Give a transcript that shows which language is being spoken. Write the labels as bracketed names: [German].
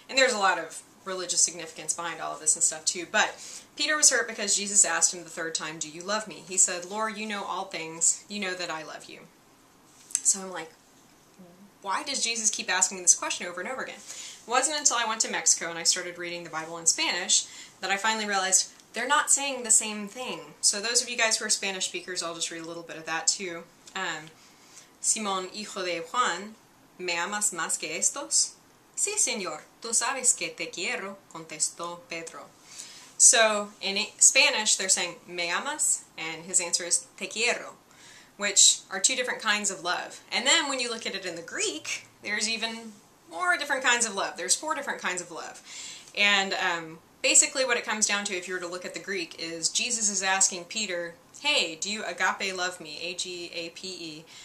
[English] And there's a lot of religious significance behind all of this and stuff too, but Peter was hurt because Jesus asked him the 3rd time, do you love me? He said, Lord, you know all things, you know that I love you. So I'm like, why does Jesus keep asking me this question over and over again? It wasn't until I went to Mexico and I started reading the Bible in Spanish that I finally realized they're not saying the same thing. So those of you guys who are Spanish speakers, I'll just read a little bit of that too. [Spanish] Simón, hijo de Juan, ¿me amas más que estos? Sí, Señor, tú sabes que te quiero, contestó Pedro. [English] So, in Spanish, they're saying, [Spanish] ¿me amas? [English] And his answer is, [Spanish] te quiero, [English] which are 2 different kinds of love. And then when you look at it in the Greek, there's even more different kinds of love. There's 4 different kinds of love. And basically what it comes down to, if you were to look at the Greek, is Jesus is asking Peter, hey, do you agape love me? A-G-A-P-E.